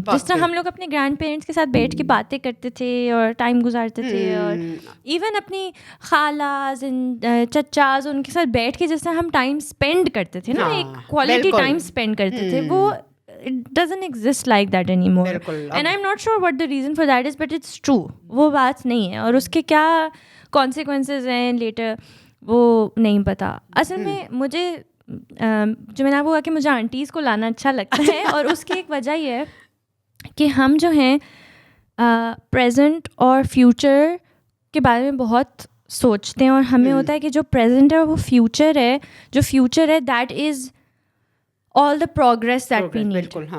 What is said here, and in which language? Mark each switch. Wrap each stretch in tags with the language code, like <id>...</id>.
<hi>जिस तरह हम लोग अपने ग्रैंड पेरेंट्स के साथ बैठ के बातें करते थे और टाइम गुजारते थे, और इवन अपनी खालाज चचाज उनके साथ बैठ के जिस तरह हम टाइम स्पेंड करते थे ना, एक क्वालिटी टाइम स्पेंड करते थे, वो</hi> <en>it doesn't exist like that anymore. And I'm not sure what the reason for that is, but it's true.</en> <hi>वो बात नहीं है, और उसके क्या consequences हैं later वो नहीं पता. असल में मुझे जो मैंने आपको कहा कि मुझे आंटीज़ को लाना अच्छा लगता है, और उसकी एक वजह ये है कि हम जो हैं प्रेजेंट और फ्यूचर के बारे में बहुत सोचते हैं, और हमें होता है कि जो प्रेजेंट है वो फ्यूचर है, जो फ्यूचर है</hi> <en>That is all the progress that we need.</en>